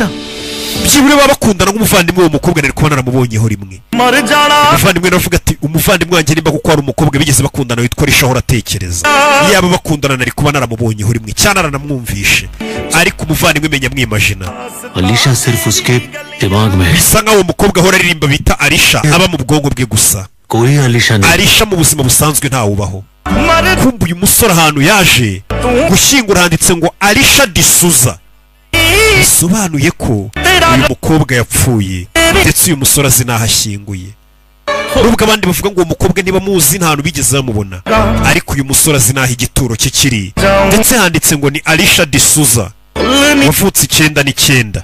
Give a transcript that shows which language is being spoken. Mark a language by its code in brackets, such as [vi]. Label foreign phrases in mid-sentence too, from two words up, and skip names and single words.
[rw] byibure baba bakundana nk'umuvandimwe w'uwo mukobwa nari kuba naramubonyeho rimwe. umuvandimwe navuga ati umuvandimwe wanjye nimba kuko hari umukobwa bigeze bakundana witwa Alisha ahora atekereza. yaba bakundana nari kuba naramubonyeho rimwe cyane naranamwumvishe, ariko umuvandimwe menya mwimagina. [hi] Alisha सिर्फ उसके दिमाग में है. [rw] bisa nk'aho uwo mukobwa ahora aririmba bita Alisha aba mu bwonko bwe gusa. [hi] कोई Alisha नहीं. [rw] Alisha mu buzima busanzwe ntawubaho. kumbe uyu musore ahantu yaje gushyingura handitse ngo Alisha D'Souza, bisobanuye ko uyu mukobwa yapfuye ndetse uyu musore azi n'aho ashyinguye. nubwo abandi bavuga ngo uwo mukobwa niba muzi nta hantu bigeze bamubona, ariko uyu musore azi n'aho igituro cye kiri, ndetse handitse ngo ni Alisha D'Souza wavutse 1999.